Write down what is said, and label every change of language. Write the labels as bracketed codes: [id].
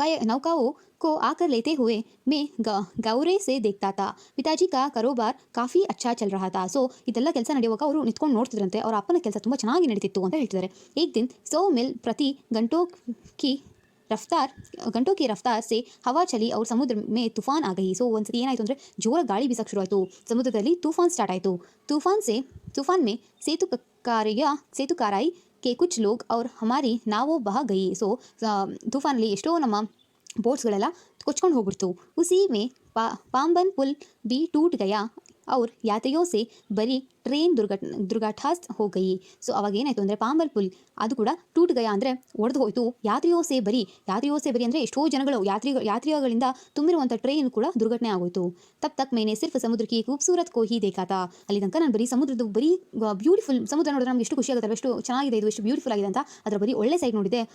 [hi] नौकाओं को आकर लेते हुए मैं गौरे से देखता था. पिताजी का कारोबार काफ़ी अच्छा चल रहा था. [kn] ಸೊ ಇದೆಲ್ಲ ಕೆಲಸ ನಡೆಯುವಾಗ ಅವರು ನಿಂತ್ಕೊಂಡು ನೋಡ್ತಿದ್ರಂತೆ. ಅವರ ಅಪ್ಪನ ಕೆಲಸ ತುಂಬ ಚೆನ್ನಾಗಿ ನಡೀತಿತ್ತು ಅಂತ ಹೇಳ್ತಿದ್ದಾರೆ. [hi] एक दिन 100 मील प्रति घंटों की रफ्तार से हवा चली और समुद्र में तूफान आ गई. [kn] ಸೊ ಒಂದ್ಸತಿ ಏನಾಯಿತು ಅಂದರೆ ಜೋರ ಗಾಳಿ ಬೀಸಕ್ಕೆ ಶುರು ಆಯಿತು. ಸಮುದ್ರದಲ್ಲಿ ತೂಫಾನ್ ಸ್ಟಾರ್ಟ್ ಆಯಿತು. [hi] तूफान में सेतुकाराई के कुछ लोग और हमारी नावों बह गई. [kn] ಸೊ ತೂಫಾನಲ್ಲಿ ಎಷ್ಟೋ ನಮ್ಮ ಬೋಟ್ಸ್ಗಳೆಲ್ಲ ಕೊಚ್ಕೊಂಡು ಹೋಗ್ಬಿಡ್ತು. [hi] उसी में पाम्बन पुल भी टूट गया और यात्रियों से भरी ಟ್ರೈನ್ ದುರ್ಘಟನಾಗ್ರಸ್ತ हो गई. [kn] ಸೊ ಅವಾಗ ಏನಾಯಿತು ಅಂದರೆ ಪಾಂಬಲ್ ಪುಲ್ ಅದು ಕೂಡ [hi] ಟೂಟ್ ಗಯ [kn] ಅಂದರೆ ಒಡೆದು ಹೋಯಿತು. [hi] ಯಾತ್ರಿಯೋ ಸೇ ಬರಿ [kn] ಅಂದರೆ ಎಷ್ಟೋ ಜನಗಳು ಯಾತ್ರಿಗಳಿಂದ ತುಂಬಿರುವಂಥ ಟ್ರೈನ್ ಕೂಡ ದುರ್ಘಟನೆ ಆಗೋಯಿತು. [hi] ತಕ್ ಮೇನೆ ಸಿರ್ಫ್ ಸಮುದ್ರ ಕಿ ಖೂಬ್ಸೂರತ್ ಕೋ ಹಿ ದೇಖಾತಾ. [kn] ಅಲ್ಲಿ ತನಕ ನಾನು ಬರೀ ಸಮುದ್ರದ್ದು ಬ್ಯೂಟಿಫುಲ್ ಸಮುದ್ರ ನೋಡಿದ್ರೆ ನಮ್ಗೆ ಎಷ್ಟು ಖುಷಿ ಆಗುತ್ತೆ, ಎಷ್ಟು ಚೆನ್ನಾಗಿದೆ ಇದು, ಎಷ್ಟು ಬ್ಯೂಟಿಫುಲ್ ಆಗಿದೆ ಅಂತ ಅದರ ಬರೀ ಒಳ್ಳೆ ಸೈಡ್ ನೋಡಿದೆ.